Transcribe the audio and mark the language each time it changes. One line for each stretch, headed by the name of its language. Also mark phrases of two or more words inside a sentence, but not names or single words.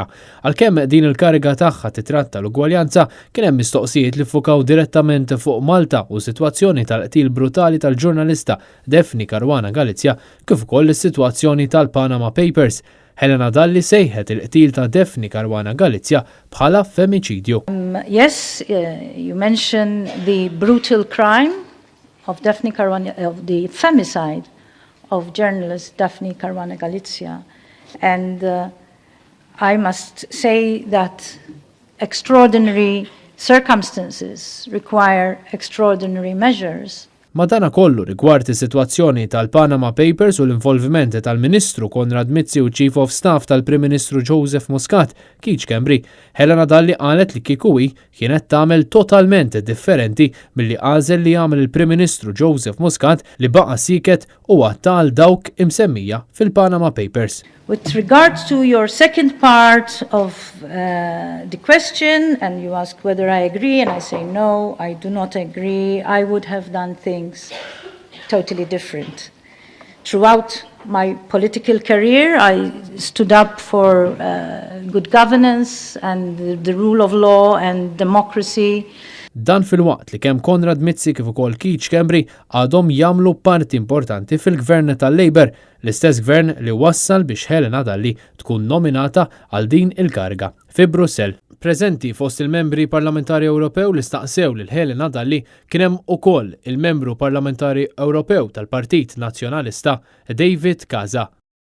Maltese: Għalkemm din il-kariga tagħha titratta l-ugwaljanza, kien hemm mistoqsijiet li ffukaw direttament fuq Malta u sitwazzjoni tal-qtil brutali tal-ġurnalista Daphne Caruana Galizia kif ukoll is-sitwazzjoni tal-Panama Papers. Helena Dalli sejħet il-qtil ta' Daphne Caruana Galizia bħala femicidju.
English: Yes, you mentioned the brutal crime of Daphne Caruana, of the femicide of journalist Daphne Caruana Galizia, and I must say that extraordinary circumstances require extraordinary measures.
Maltese: Madana kollu rigward is-sitwazzjoni tal-Panama Papers u l-involviment tal-Ministru Konrad Mizzi u
English: Chief of Staff
Maltese: tal-Prim Ministru Joseph Muscat, Keith Schembri, Helena Dalli qalet li kieku hi kienet tagħmel totalment differenti milli għażel li jagħmel il-Prim Ministru Joseph Muscat li baqa' siket u għattal dawk imsemmija fil-Panama Papers.
English: With regard to your second part of the question, and you ask whether I agree, and I say no, I do not agree. I would have done things totally different. Throughout my political career, I stood up for good governance and the rule of law and democracy.
Maltese: Dan fil-waqt li kemm Konrad Mizzi kif ukoll Keith Schembri għadhom jagħmlu parti importanti fil-gvern tal-Labor, l-istess gvern li wassal biex Helena Dalli tkun nominata għal din il-karga fi Brussell. Preżenti fost il-membri parlamentari Ewropew li staqsew lil Helena Dalli kien hemm ukoll il-membru parlamentari Ewropew tal-Partit Nazzjonalista David Casa.